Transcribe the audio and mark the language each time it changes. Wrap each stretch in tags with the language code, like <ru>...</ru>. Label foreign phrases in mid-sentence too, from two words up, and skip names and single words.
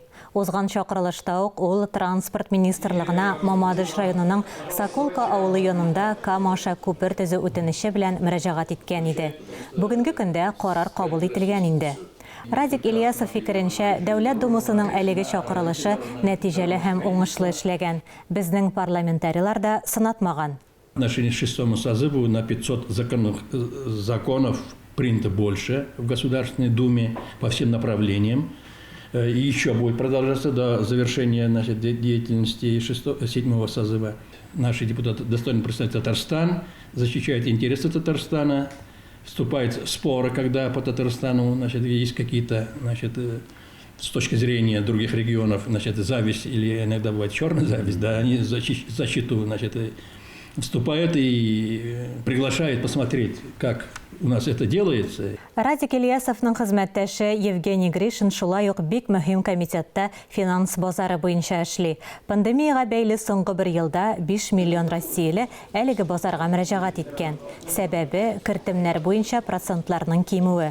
<tt>Узган чакырылышта ук ул транспорт министрлыгына Мамадыш районының Соколка авылы янында Камаша күпер төзү үтенече белән мөрәҗәгать иткән иде. Бүгенге көндә карар кабул ителгән инде. Радик Ильясов фикеренчә, Дәүләт Думасының әлеге чакырылышы нәтиҗәле һәм уңышлы эшләгән. Безнең парламентарийлар да сынатмаган.</tt> <ru>В отношении 6-му созыву на 500 законов принято больше в Государственной Думе по всем направлениям. И еще будет продолжаться до завершения нашей деятельности 7-го созыва. Наши депутаты достойно представляют Татарстан, защищают интересы Татарстана, вступают в споры, когда по Татарстану, значит, есть какие-то, значит, с точки зрения других регионов, значит, зависть или иногда бывает черная зависть, да, они защиту, значит, вступают и приглашают посмотреть, как у нас это делается.</ru> <tt>Радик Ильясовның хезмәттәше Евгений Гришин шулай ук бик мөһим комитетта финанс базары буенча эшли. Пандемияга бәйле соңгы бер елда 5 миллион россияле әлеге базарга мөрәҗәгать иткән. Сәбәбе кертемнәр буенча процентларның кимүе.</tt>